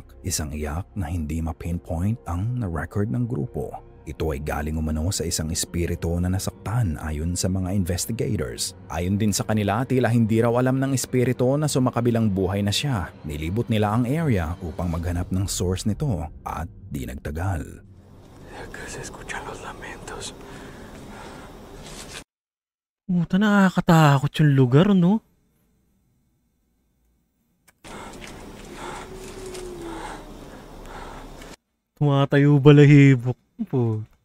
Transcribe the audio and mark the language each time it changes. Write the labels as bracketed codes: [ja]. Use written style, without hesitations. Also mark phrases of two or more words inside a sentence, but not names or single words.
[tl] Isang iyak na hindi ma-pinpoint ang na-record ng grupo. Ito ay galing umano sa isang espiritu na nasaktan ayon sa mga investigators. Ayon din sa kanila, tila hindi raw alam ng espiritu na sumakabilang buhay na siya. Nilibot nila ang area upang maghanap ng source nito at di nagtagal. [es] Se escuchan los lamentos. [tl] Puta, nakakatakot yung lugar, no? Tumatayo balahibok po.